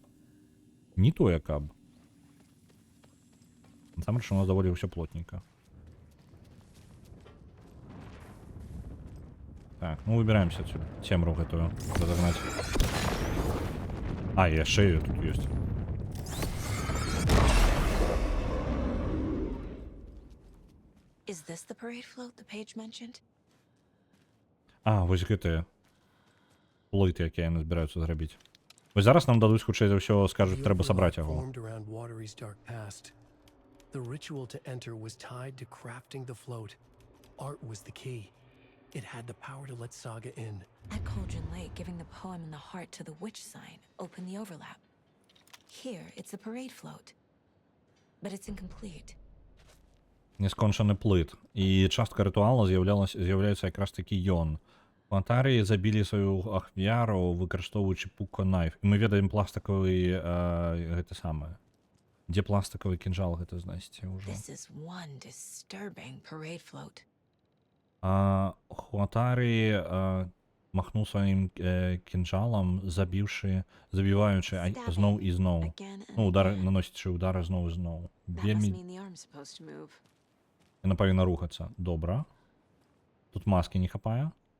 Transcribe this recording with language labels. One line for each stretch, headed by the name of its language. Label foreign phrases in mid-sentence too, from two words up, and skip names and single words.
Belarusian: Не тое, каб. Насамрэч у нас даволі ўсё плотненько.
Russian: Так, ну выбираемся отсюда.
Belarusian: Темру гэтую разогнать. А, яшчэ её тут ёсць.
English: Is this the parade float the page mentioned?
Belarusian: А, вось гэтыя плыты, якія яны збіраюцца зрабіць. Вось зараз нам дадуць, хутчэй за ўсё, скажуць, трэба сабраць яго.
English: The ritual to enter was tied to crafting the float. Art was the key. It had the power to let Saga in. At Cauldron Lake, giving the poem and the heart to the witch sign opened the overlap. Here, it's the parade float. But it's incomplete.
Belarusian: Нескончаны плыт. І частка рытуала з'яўляецца якраз такі ён. Плантарыі забілі сваю ахвяру, выкарыстоўваючы пука-найф. І мы ведаем пластикавы гэта самае. Дзе пластикавы кінжал гэта знайсці ўжо?
English: This is one disturbing parade float.
Belarusian: Хуатарі махнуў сваім кінжалам, забіваючы зноў і зноў. Ну, наносячы удары зноў і зноў. Вельмі... Яна павінна рухацца. Добра. Тут маски не хапае.